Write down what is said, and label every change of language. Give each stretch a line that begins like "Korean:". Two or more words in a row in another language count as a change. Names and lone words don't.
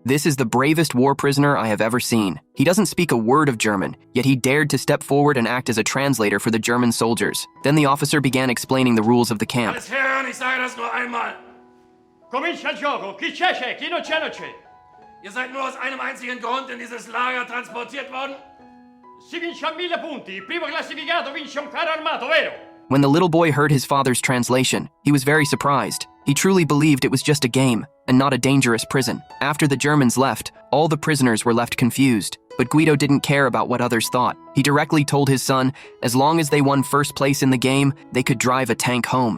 English: "This is the bravest war prisoner I have ever seen. He doesn't speak a word of German, yet he dared to step forward and act as a translator for the German soldiers." Then the officer began explaining the rules of the camp.
German: Alles hören, ich sage das nur einmal.
Italian: Comincia il gioco. Chi c'è? Chi non c'è, non c'è.
German: Ihr seid nur aus einem einzigen Grund in dieses Lager transportiert worden?
Italian: Si vince a 1000 punti. Il primo classificato vince un carro armato, vero?
English: When the little boy heard his father's translation, he was very surprised. He truly believed it was just a game and not a dangerous prison. After the Germans left, all the prisoners were left confused. But Guido didn't care about what others thought. He directly told his son, as long as they won first place in the game, they could drive a tank home.